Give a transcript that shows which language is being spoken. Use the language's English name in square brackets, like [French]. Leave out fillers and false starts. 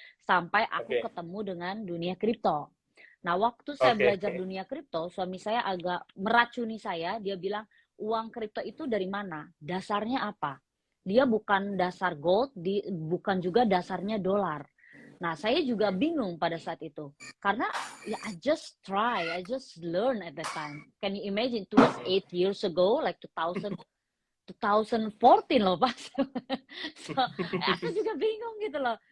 [Indonesian] Sampai aku ketemu dengan dunia kripto. Nah, waktu saya belajar dunia kripto, suami saya agak meracuni saya, dia bilang, uang kripto itu dari mana? Dasarnya apa? Dia bukan dasar gold, bukan juga dasarnya dolar. Nah, saya juga bingung pada saat itu. Karena ya [English] I just learn at that time. Can you imagine? It was 8 years ago, like 2014 loh, Pak. [Indonesian] So, aku juga bingung gitu loh.